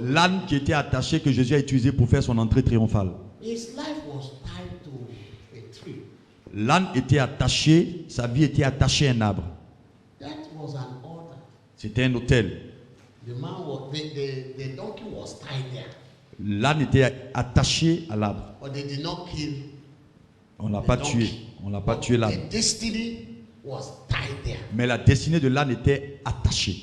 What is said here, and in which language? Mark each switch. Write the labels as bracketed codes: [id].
[fr] L'âne qui était attaché que Jésus a utilisé pour faire son entrée triomphale. [en] His life was tied to a tree. [fr] L'âne était attaché, sa vie était attachée à un arbre. [en] That was an altar. [fr] C'était un autel. [en] The donkey was tied there. [fr] L'âne était attaché à l'arbre. [en] But they did not kill. [fr] On l'a pas tué. On l'a pas tué l'âne. [en] The destiny was tied there. [fr] Mais la destinée de l'âne était attachée.